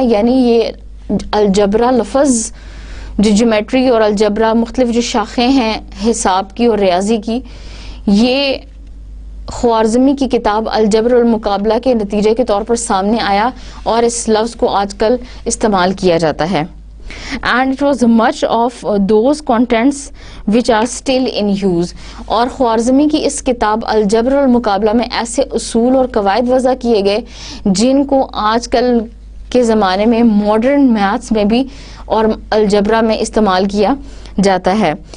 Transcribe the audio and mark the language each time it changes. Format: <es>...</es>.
<ur>یعنی یہ الجبرہ لفظ جو جیومیٹری اور الجبرہ مختلف جو شاخیں ہیں حساب کی اور ریاضی کی، یہ خوارزمی کی کتاب الجبر والمقابلہ کے نتیجے کے طور پر سامنے آیا اور اس لفظ کو آج کل استعمال کیا جاتا ہے.</ur> <en>And it was much of those contents which are still in use.</en> <ur>اور خوارزمی کی اس کتاب الجبر والمقابلہ میں ایسے اصول اور قواعد وضع کیے گئے جن کو آج کل کے زمانے میں ماڈرن میتھس میں بھی اور الجبرہ میں استعمال کیا جاتا ہے.</ur>